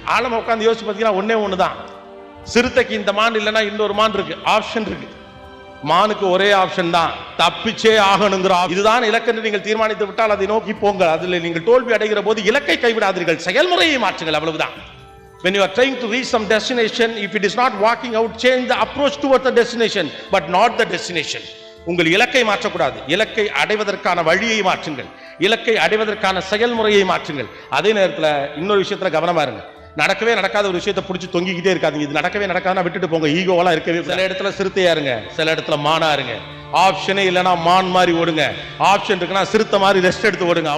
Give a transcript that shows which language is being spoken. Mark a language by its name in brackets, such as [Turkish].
[Tamil] ஆழமா உட்காந்து யோசிச்சு பார்த்தீங்கன்னா ஒன்னே ஒன்று தான். சிறுத்தைக்கு இந்த மான் இல்லைன்னா இன்னொரு மான் இருக்கு, ஆப்ஷன் இருக்கு. மானுக்கு ஒரே ஆப்ஷன் தான், தப்பிச்சே ஆகணுங்கிற. இதுதான் இலக்கென்று நீங்கள் தீர்மானித்து விட்டால் அதை நோக்கி போங்கள். அதில் நீங்கள் தோல்வி அடைகிற போது இலக்கை கைவிடாதீர்கள், செயல்முறையை மாற்றுங்கள், அவ்வளவுதான். [English] When you are trying to reach some destination, if it is not working out, change the approach towards the destination, but not the destination. [Tamil] உங்கள் இலக்கை மாற்றக்கூடாது, இலக்கை அடைவதற்கான வழியை மாற்றுங்கள், இலக்கை அடைவதற்கான செயல்முறையை மாற்றுங்கள். அதே நேரத்தில் இன்னொரு விஷயத்துல கவனமா இருங்க. நடக்கவே நடக்காத ஒரு விஷயத்தை பிடிச்சி தொங்கிக்கிட்டே இருக்காதீங்க. இது நடக்கவே நடக்காதுன்னா விட்டுட்டு போங்க. ஈகோவெல்லாம் இருக்கவே. சில இடத்துல சிறுத்தையா இருங்க, சில இடத்துல மானா இருங்க. ஆப்ஷனே இல்லைன்னா மான் மாதிரி ஓடுங்க, ஆப்ஷன் இருக்குன்னா சிறுத்தை மாதிரி ரெஸ்ட் எடுத்து ஓடுங்க.